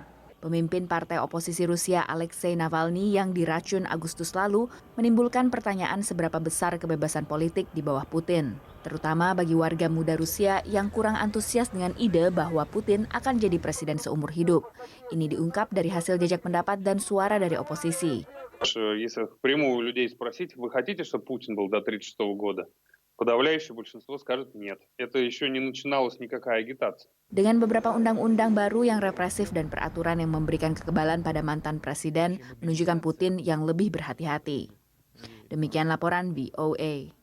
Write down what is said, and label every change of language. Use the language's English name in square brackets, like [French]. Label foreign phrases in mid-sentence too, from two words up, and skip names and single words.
[Indonesian] Pemimpin partai oposisi Rusia Alexei Navalny yang diracun Agustus lalu menimbulkan pertanyaan seberapa besar kebebasan politik di bawah Putin, terutama bagi warga muda Rusia yang kurang antusias dengan ide bahwa Putin akan jadi presiden seumur hidup. Ini diungkap dari hasil jajak pendapat dan suara dari oposisi. [Russian] Если впрямую у людей спросить, вы хотите, чтобы Путин был до 1936 года? Подавляющее большинство скажет нет. Это еще не начиналась никакая агитация. [Indonesian] Dengan beberapa undang-undang baru yang represif dan peraturan yang memberikan kekebalan pada mantan presiden menunjukkan Putin yang lebih berhati-hati. Demikian laporan VOA.